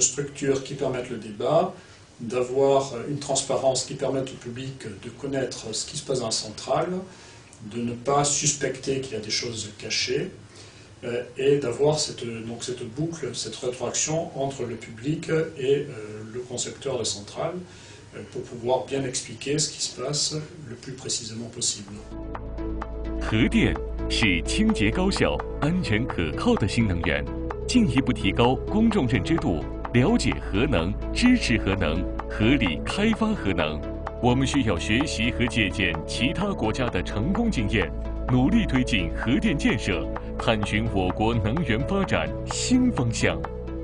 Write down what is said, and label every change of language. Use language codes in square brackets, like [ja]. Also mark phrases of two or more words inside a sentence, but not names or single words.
[fr] structure qui permette le débat, d'avoir une transparence qui permette au public de connaître ce qui se passe dans la centrale, de ne pas suspecter qu'il y a des choses cachées, et d'avoir cette boucle, cette rétroaction entre le public et le concepteur de centrale pour pouvoir bien expliquer ce qui se passe le plus précisément possible. [zh] 核电是清洁高效、安全可靠的新能源，进一步提高公众认知度，了解核能，支持核能，合理开发核能。我们需要学习和借鉴其他国家的成功经验，努力推进核电建设，探寻我国能源发展新方向。